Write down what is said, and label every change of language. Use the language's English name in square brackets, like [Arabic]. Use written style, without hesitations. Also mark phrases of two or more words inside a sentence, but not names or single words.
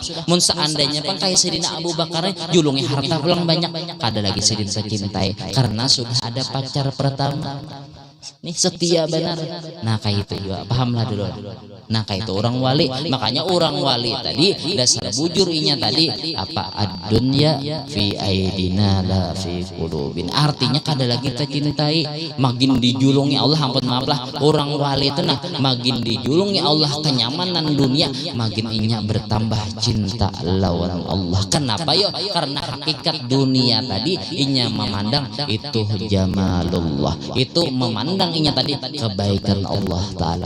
[Banjar] Mun seandainya pun kayak Sayyidina Abu Bakar julungi harta pulang banyak, kada lagi sidin secintai karena sudah ada pacar pertama. Nih setia benar. Nah kayak itu juga pahamlah dulu. Nah kayak itu orang wali. Makanya orang wali tadi dasar bujur inya tadi apa [Arabic] الدنيا في أيدينا لا في قلوبن. [Banjar] Artinya kada lagi kita cintai, makin dijulungi Allah, ampun maaf lah orang wali itu nah makin dijulungi Allah kenyamanan dunia, makin inya bertambah cinta lawan Allah. Kenapa yo? Karena hakikat dunia tadi inya memandang itu jamalullah, itu memandang inya tadi kebaikan Allah Ta'ala.